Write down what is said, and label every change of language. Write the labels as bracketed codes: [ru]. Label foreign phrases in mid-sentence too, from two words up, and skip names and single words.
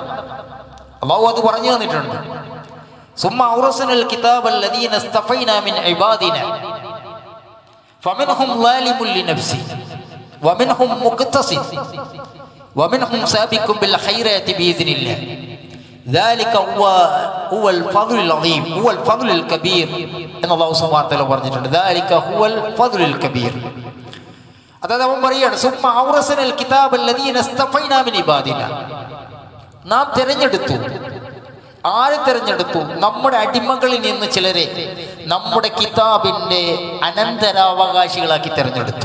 [ml] അല്ലാഹു അത് പറഞ്ഞു തന്നിട്ടുണ്ട്. [ar] ثم أورثنا الكتاب الذين اصطفينا من عبادنا فمنهم ظالم لنفسه ومنهم مقتصد ومنهم سابق بالخيرات بإذن الله ذلك هو الفضل العظيم هو الفضل الكبير [ml] എന്ന് അല്ലാഹു സുബ്ഹാനഹു വ തആല പറഞ്ഞിട്ടുണ്ട്. [ar] ذلك هو الفضل الكبير. [ml] അതായത് അവൻ പറയാണ്, [ar] ثم أورثنا الكتاب الذين اصطفينا من عبادنا, [ml] നാം തിരഞ്ഞെടുത്തു. ആരെ തിരഞ്ഞെടുത്തു? നമ്മുടെ അടിമകളിൽ നിന്ന് ചിലരെ നമ്മുടെ കിതാബിന്റെ അനന്തരാവകാശികളാക്കി തിരഞ്ഞെടുത്തു.